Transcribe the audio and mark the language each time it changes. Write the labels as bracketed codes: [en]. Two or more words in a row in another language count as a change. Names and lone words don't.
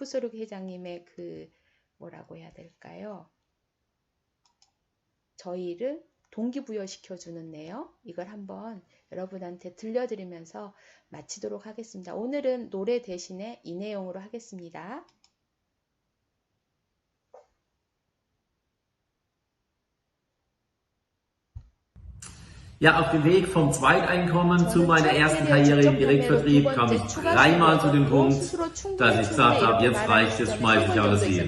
[ko] 놀프소르그 회장님의 그 뭐라고 해야 될까요? 저희를 동기부여시켜주는 내용, 이걸 한번 여러분한테 들려드리면서 마치도록 하겠습니다. 오늘은 노래 대신에 이 내용으로 하겠습니다. [de] Ja, auf dem Weg vom Zweiteinkommen zu meiner ersten Karriere im Direktvertrieb kam ich dreimal zu dem Punkt, dass ich gesagt habe, jetzt reicht es, schmeiße ich alles hin.